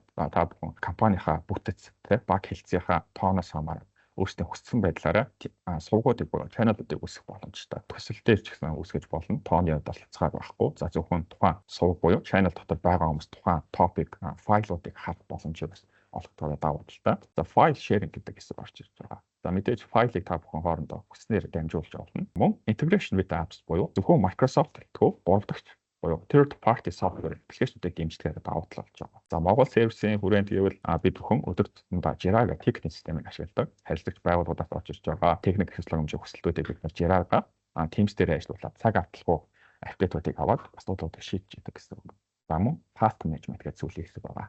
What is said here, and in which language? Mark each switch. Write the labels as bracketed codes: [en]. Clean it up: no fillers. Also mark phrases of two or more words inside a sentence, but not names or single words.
[mn] За та бүхэн компанийнхаа бүтэц, баг хэлцгийнхаа тооноос хамааран өөрсдийн хүссэн байдлаараа сувгуудыг буюу channel-уудыг үүсгэх боломжтой. Төсөлтөөр ч гэсэн үүсгэж болно. Тооны хувьд бол хязгаар байхгүй. За зөвхөн тухайн сувг буюу channel дотор байгаа хүмүүс тухайн topic, файлуудыг харах боломжийг бас олгодог давуу талтай. За [en] file sharing [mn] гэдэг хэсэг орж ирж байгаа. За мэдээж файлыг та бүхэн хоорондоо хүснээр дамжуулж болно. Мөн [en] integration with apps [mn] буюу зөвхөн Microsoft төлөв гуравдагч буюу [en] third party software [mn] аппликейшнуудыг дэмждэг давуу тал болж байгаа. За Mogul Service-ийн хүрээнд гэвэл бид бүхэн өдөр тутмдаа Jira гэх техникийн системийг ашигладаг. Харилцагч байгууллагуудаас орж ирж байгаа техник хэсэг хүсэлтүүдийг бид Jira-га Teams дээр ажиллуулаад цаг автлахгүй апдейтуудыг аваад асуудлуудыг шийдэж идэг гэсэн үг. За мөн [en] task management [mn] гэдэг зүйлийн хэсэг байгаа.